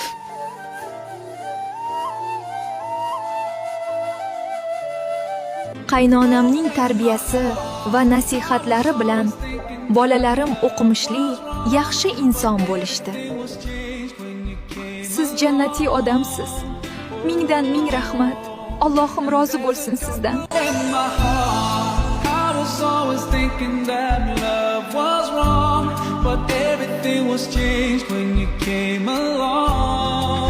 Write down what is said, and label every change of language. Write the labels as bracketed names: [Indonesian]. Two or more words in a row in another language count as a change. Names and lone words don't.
[Uzbek] Qaynonamning tarbiyasi va nasihatlari bilan bolalarim o'qimishli, yaxshi inson bo'lishdi. Siz jannatiy odamsiz. Mingdan ming rahmat. Allohim rozi bo'lsin sizdan. [English] In my heart, I was always thinking that love was wrong, but everything was changed when you came along.